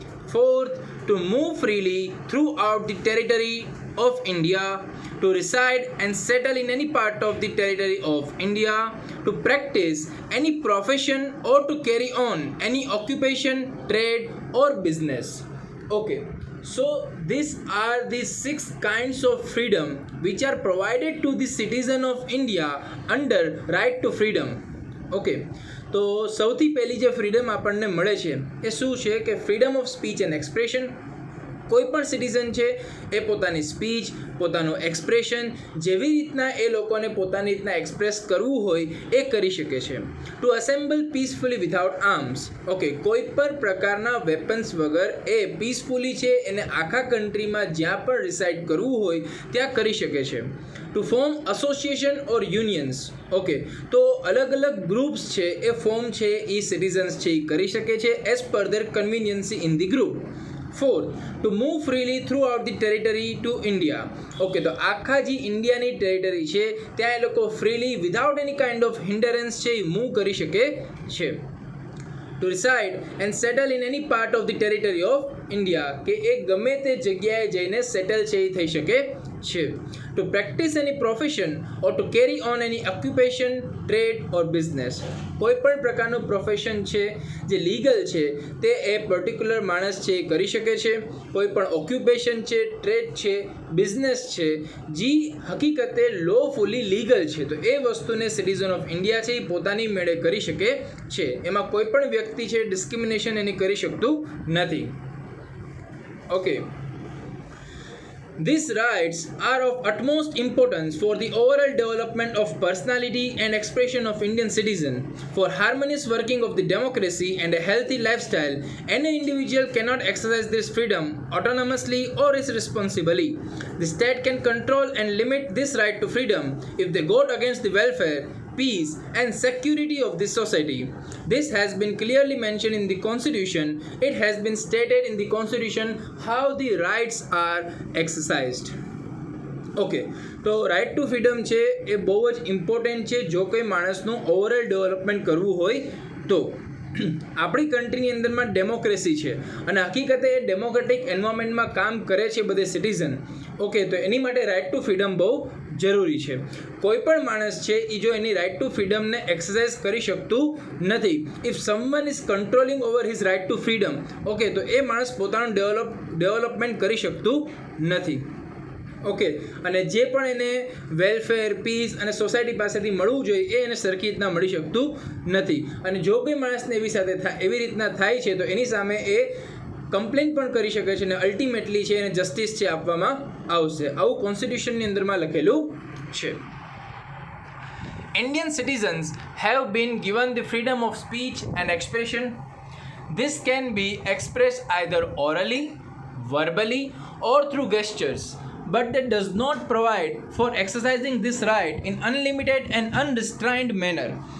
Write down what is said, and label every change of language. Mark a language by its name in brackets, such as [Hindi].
[English] Fourth, to move freely throughout the territory of India, to reside and settle in any part of the territory of India, to practice any profession or to carry on any occupation, trade or business. Okay, so these are the six kinds of freedom which are provided to the citizen of India under right to freedom. [Gujarati] Okay, તો સૌથી પહેલી જે freedom આપણને મળે છે એ શું છે કે freedom of speech and expression. કોઈ પણ સિટીઝન છે એ પોતાની સ્પીચ, પોતાનું એક્સપ્રેશન જેવી રીતના એ લોકોને પોતાની રીતના એક્સપ્રેસ કરવું હોય એ કરી શકે છે. [English] To assemble peacefully without arms. [Gujarati] Okay, કોઈ પણ પ્રકારના વેપન્સ વગર એ પીસફુલી છે એને આખા કન્ટ્રીમાં જ્યાં પણ રિસાઇડ કરવું હોય ત્યાં કરી શકે છે. [English] To form association or unions. [Gujarati] ઓકે, તો અલગ અલગ ગ્રુપ્સ છે એ ફોર્મ છે એ સિટીઝન્સ છે એ કરી શકે છે [English] As per their conveniency in the group. Fourth, to move freely throughout the territory to India. [Gujarati] Okay, તો આખા જે ઇન્ડિયાની ટેરિટરી છે ત્યાં એ લોકો freely [English] without any kind of hindrance [Gujarati] છે એ મૂવ કરી શકે છે. [English] to reside and settle in any part of the territory of India, [Gujarati] કે એ ગમે તે જગ્યાએ જઈને સેટલ છે એ થઈ શકે છે. [English] To practice any profession or to carry on any occupation, trade or business. [Gujarati] કોઈ પણ પ્રકારનું પ્રોફેશન છે જે લીગલ છે તે એ પર્ટિક્યુલર માણસ છે એ કરી શકે છે. કોઈ પણ ઓક્યુપેશન છે, ટ્રેડ છે, બિઝનેસ છે જે હકીકતે લોફુલી લીગલ છે, તો એ વસ્તુને સિટીઝન ઓફ ઇન્ડિયા છે એ પોતાની મેળે કરી શકે છે. એમાં કોઈ પણ વ્યક્તિ છે ડિસ્ક્રિમિનેશન એની કરી શકતું નથી. [English] Okay, these rights are of utmost importance for the overall development of personality and expression of Indian citizen. For harmonious working of the democracy and a healthy lifestyle, any individual cannot exercise this freedom autonomously or irresponsibly. The state can control and limit this right to freedom if they go against the welfare, peace and security of this society. This has been clearly mentioned in the Constitution. It has been stated in the Constitution how the rights are exercised. [Gujarati] Okay, તો right two freedom છે એ બહુ જ important છે જો કોઈ માણસનું overall development કરવું હોય તો. આપણી કન્ટ્રીની અંદરમાં ડેમોક્રેસી છે અને હકીકતે એ ડેમોક્રેટિક એન્વાયરમેન્ટમાં કામ કરે છે બધે સિટીઝન. ઓકે, તો એની માટે રાઇટ ટુ ફ્રીડમ બહુ જરૂરી છે. કોઈ પણ માણસ છે એ જો એની રાઇટ ટુ ફ્રીડમને એક્સરસાઇઝ કરી શકતું નથી, [English] if someone is controlling over his right to freedom, [Gujarati] okay, તો એ માણસ પોતાનું ડેવલપમેન્ટ કરી શકતું નથી. ઓકે, અને જે પણ એને વેલફેર, પીસ અને સોસાયટી પાસેથી મળવું જોઈએ એ એને સરખી રીતના મળી શકતું નથી. અને જો કોઈ માણસને એવી રીતના થાય છે તો એની સામે એ કમ્પ્લેન પણ કરી શકે છે અને અલ્ટિમેટલી છે એને જસ્ટિસ છે આપવામાં આવશે. આવું કોન્સ્ટિટ્યુશનની અંદરમાં લખેલું છે. [English] Indian citizens have been given the freedom of speech and expression. This can be expressed either orally, verbally or through gestures, but that does not provide for exercising this right in unlimited and unrestrained manner.